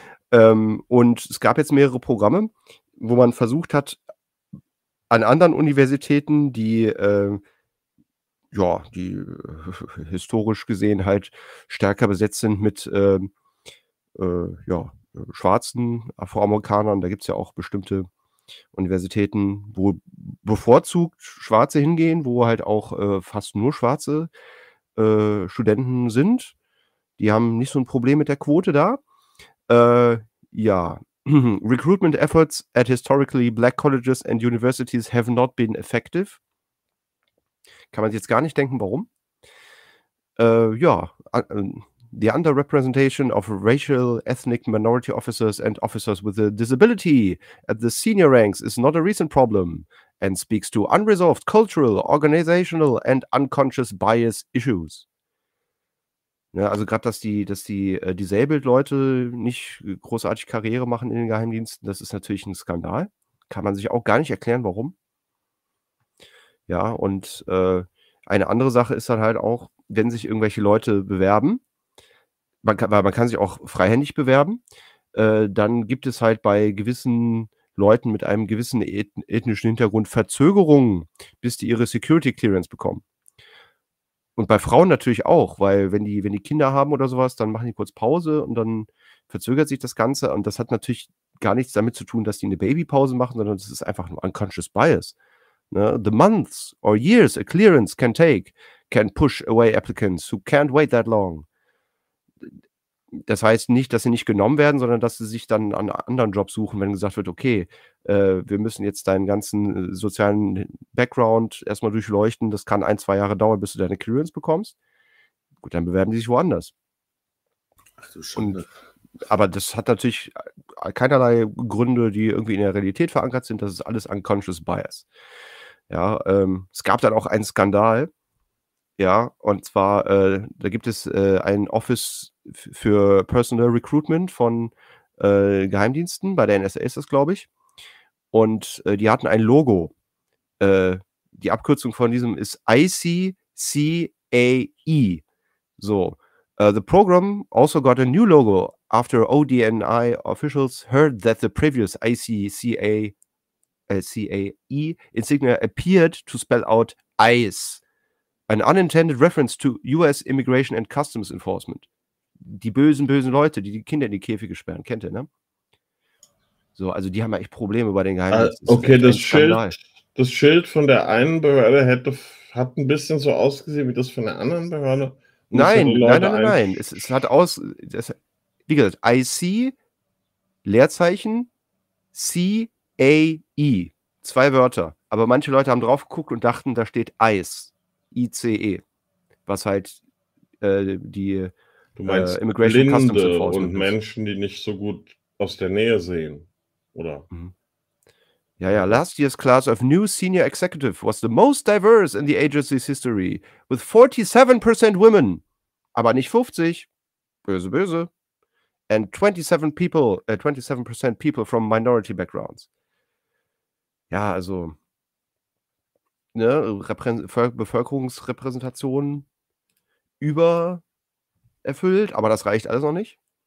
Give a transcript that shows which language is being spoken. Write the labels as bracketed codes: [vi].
[de] Und es gab jetzt mehrere Programme, wo man versucht hat, an anderen Universitäten, die ja, die historisch gesehen halt stärker besetzt sind mit ja, schwarzen Afroamerikanern, da gibt es ja auch bestimmte Universitäten, wo bevorzugt Schwarze hingehen, wo halt auch fast nur schwarze Studenten sind. Die haben nicht so ein Problem mit der Quote da. [en] Ja, Recruitment efforts at historically black colleges and universities have not been effective. [de] Kann man sich jetzt gar nicht denken, warum. [en] Ja, the underrepresentation of racial, ethnic minority officers and officers with a disability at the senior ranks is not a recent problem and speaks to unresolved cultural, organizational and unconscious bias issues. [de] Ja, also gerade, dass die Disabled-Leute nicht großartig Karriere machen in den Geheimdiensten, das ist natürlich ein Skandal. Kann man sich auch gar nicht erklären, warum. Ja, und eine andere Sache ist dann halt auch, wenn sich irgendwelche Leute bewerben, man kann sich auch freihändig bewerben, dann gibt es halt bei gewissen Leuten mit einem gewissen ethnischen Hintergrund Verzögerungen, bis die ihre Security-Clearance bekommen. Und bei Frauen natürlich auch, weil wenn die Kinder haben oder sowas, dann machen die kurz Pause und dann verzögert sich das Ganze. Und das hat natürlich gar nichts damit zu tun, dass die eine Babypause machen, sondern das ist einfach nur unconscious bias. Ne? [en] The months or years a clearance can take can push away applicants who can't wait that long. [de] Das heißt nicht, dass sie nicht genommen werden, sondern dass sie sich dann einen anderen Job suchen, wenn gesagt wird, okay, wir müssen jetzt deinen ganzen sozialen Background erstmal durchleuchten. Das kann 1-2 Jahre dauern, bis du deine Clearance bekommst. Gut, dann bewerben die sich woanders. Ach du Schande. Aber das hat natürlich keinerlei Gründe, die irgendwie in der Realität verankert sind. Das ist alles unconscious bias. Ja, es gab dann auch einen Skandal. Ja, und zwar, da gibt es ein Office für Personal Recruitment von Geheimdiensten. Bei der NSA ist das, glaube ich. Und die hatten ein Logo. Die Abkürzung von diesem ist ICCAE. [en] So, the program also got a new logo after ODNI officials heard that the previous ICCAE insignia appeared to spell out ICE, an unintended reference to US Immigration and Customs Enforcement. [de] Die bösen, bösen Leute, die die Kinder in die Käfige sperren, kennt ihr, ne? So, also die haben ja echt Probleme bei den Geheimdiensten. Okay, das Schild von der einen Behörde hat ein bisschen so ausgesehen wie das von der anderen Behörde. Nein. Es hat aus. Das, wie gesagt, IC, Leerzeichen, CAE. Zwei Wörter. Aber manche Leute haben drauf geguckt und dachten, da steht ICE. ICE. Was halt die du meinst Immigration Blinde Customs Enforcement. Und ist. Menschen, die nicht so gut aus der Nähe sehen. Oder? Mhm. [en] Ja, ja, last year's class of new senior executive was the most diverse in the agency's history, with 47% women, [de] aber nicht 50, böse, böse, [en] and 27% people from minority backgrounds. [de] Ja, also, ne, Bevölkerungsrepräsentation übererfüllt, aber das reicht alles noch nicht.